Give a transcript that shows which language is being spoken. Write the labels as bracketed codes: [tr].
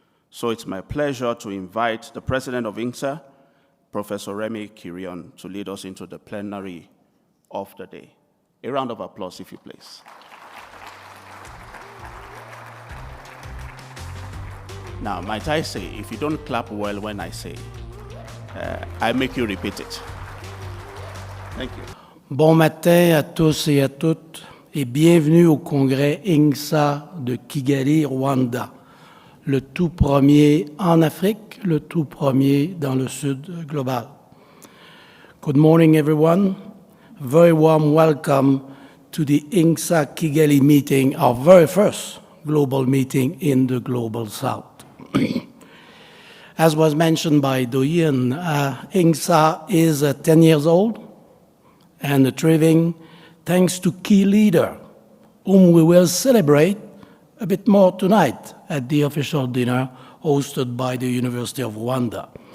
[en] So it's my pleasure to invite the president of INGSA, Professor Remy Kirion, to lead us into the plenary of the day. A round of applause, if you please. Now, might I say, if you don't clap well when I say, I make you repeat it. Thank you. [fr] Bon matin à tous et à toutes, et bienvenue au congrès INGSA de Kigali, Rwanda. Le tout premier en Afrique, le tout premier dans le sud global. [en] Good morning, everyone. Very warm welcome to the INGSA Kigali meeting, our very first global meeting in the Global South. As was mentioned by Doyen, INGSA is 10 years old and thriving thanks to key leader, whom we will celebrate a bit more tonight at the official dinner hosted by the University of Rwanda.